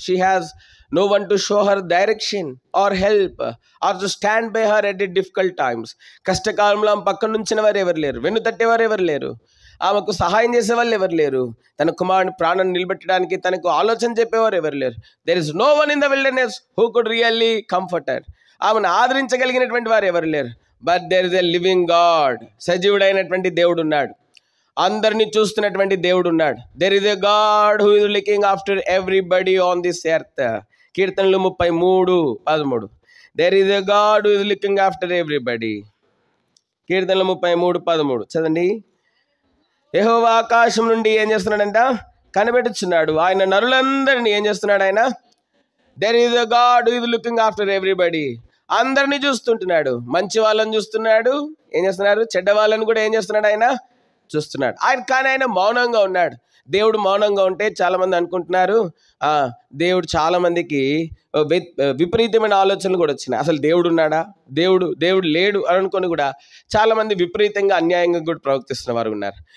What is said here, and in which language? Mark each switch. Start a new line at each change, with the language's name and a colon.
English: She has no one to show her direction or help or to stand by her at difficult times.
Telugu: కష్టకాలంలో ఆమె పక్కన నుంచిన వారు ఎవరు లేరు, వెన్ను తట్టేవారు ఎవరు లేరు, ఆమెకు సహాయం చేసే వాళ్ళు ఎవరు లేరు, తన కుమారుని ప్రాణం నిలబెట్టడానికి తనకు ఆలోచన చెప్పేవారు ఎవరు లేరు.
English: There is no one in the wilderness who could really comfort her.
Telugu: ఆమెను ఆదరించగలిగినటువంటి వారు ఎవరు లేరు.
English: But there is a living God.
Telugu: సజీవుడైనటువంటి దేవుడు ఉన్నాడు, అందరినీ చూస్తున్నటువంటి దేవుడు ఉన్నాడు.
English: There is a God who is looking after everybody on this earth.
Telugu: కీర్తనలు
English: 33:13. There is a God who is looking after everybody.
Telugu: కీర్తనలు 33:13 చదండి. యెహోవా ఆకాశం నుండి ఏం చేస్తున్నాడంట, కనిపెట్టుచున్నాడు. ఆయన నరులందరినీ ఏం చేస్తున్నాడు ఆయన.
English: There is a God who is looking after everybody.
Telugu: అందరినీ చూస్తుంటున్నాడు. మంచి వాళ్ళని చూస్తున్నాడు, ఏం చేస్తున్నాడు, చెడ్డ వాళ్ళని కూడా ఏం చేస్తున్నాడు ఆయన చూస్తున్నాడు. కానీ ఆయన మౌనంగా ఉన్నాడు. దేవుడు మౌనంగా ఉంటే చాలామంది అనుకుంటున్నారు దేవుడు చాలామందికి విపరీతమైన ఆలోచనలు కూడా వచ్చినాయి. అసలు దేవుడు ఉన్నాడా, దేవుడు లేడు అని అనుకొని కూడా చాలామంది విపరీతంగా అన్యాయంగా కూడా ప్రవర్తిస్తున్న వారు ఉన్నారు.